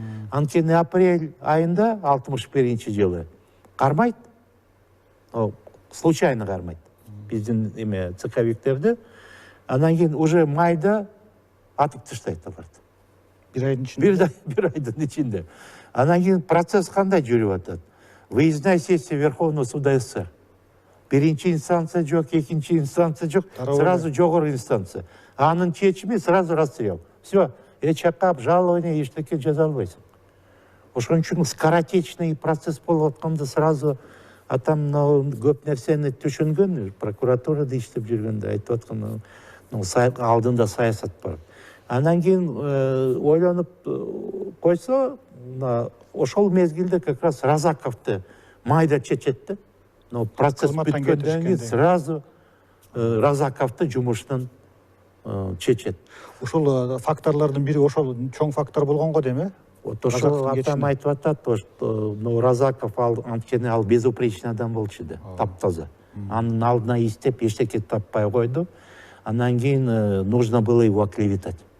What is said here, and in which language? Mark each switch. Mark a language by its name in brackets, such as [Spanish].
[Kyrgyz] Анткени апрель айында 61-жылы кармайт. Случайно кармайт. Биздин эме цеховиктерди. Андан кийин уже майда атып таштайт аларды. Бир айдын ичинде. Бир айдын ичинде. Андан кийин процесс кандай жүрүп атат? [Russian] Выездная сессия Верховного суда СССР. [Kyrgyz] Биринчи инстанция жок, экинчи инстанция жок, сразу жогору инстанция. Анын чечими сразу расстрел. Все, чакап, жалование, эчтеке жаза албайсың. Ошон үчүн скоротечный процесс болуп атканда сразу атам көп нерсени түшүнгөн, прокуратурада иштеп жүргөндө айтып аткан, алдында саясат бар. Андан кийин ойлонуп койсо, ошол мезгилде как раз Разаковду майда чечет. Но процесс бүткөндөн кийин сразу Разаковду жумуштан чечет. Ошол факторлордун бири ошол чоң фактор болгон го дейм, э? Вот ошол атам айтып атат, Разаков анткени ал безупречный адам болчу да, таптаза. Анын алдына иштеп эчтеке таппай койду. Андан кийин [Russian] нужно было его оклеветать.